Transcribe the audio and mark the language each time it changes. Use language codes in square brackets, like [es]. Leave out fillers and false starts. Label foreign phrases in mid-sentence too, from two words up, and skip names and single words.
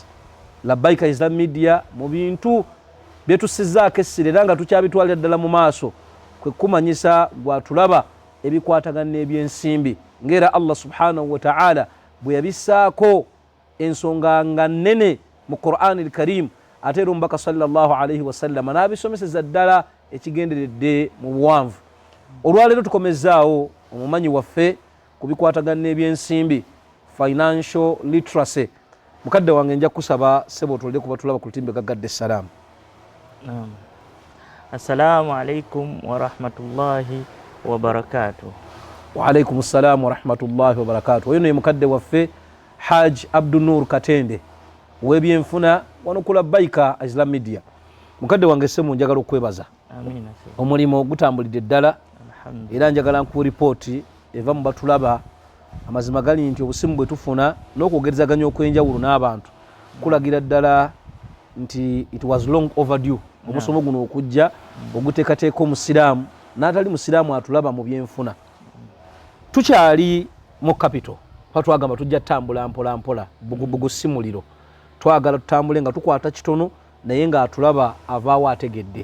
[lg] Labbaika Islam Media mu bintu bye tusizzaako essira era nga tukyabitwalira ddala mu maaso kwe kumanyisa gwatulaba ebikwatagana n'ebyensimbi ng'era [ar] الله سبحانه وتعالى [lg] bwe yabissaako ensonga nga nnene mu [ar] القرآن الكريم [lg] ate era omubaka [ar] صلى الله عليه وسلم [lg] n'abisomeseza ddala ekigenderedde mu buwanvu. Olwaleero tukomezzaawo omumanyi waffe ku bikwatagana n'ebyensimbi [en] financial literacy. [lg] Mukadde wange nja kusaba sebo otulide kuba tulaba ku lutimbe gaggadde essalaamu. [ar] السلام عليكم ورحمة الله وبركاته. وعليكم السلام ورحمة الله وبركاته. [lg] Oyo ne mukadde waffe Haj Abdu-Noor Katende w'ebyenfuna wano ku Labbaika Islam Media. Mukadde wange semu njagala okwebaza. Amina. Omulimu gutambulidde ddala. Era njagala nku ripooti eva mu batulaba amazima gali nti obusimu bwe tufuna n'okwogerezaganya okwenjawulo n'abantu kulagira ddala nti [en] it was long overdue [lg] omusomo guno okujja oguteekateeka omusiraamu n'atali musiraamu atulaba mu byenfuna. Tukyali mu capital twagamba tujja tambula mpola mpola bugubugu simuliro twagala tutambule nga tukwata kitono naye nga atulaba avaawo ategedde.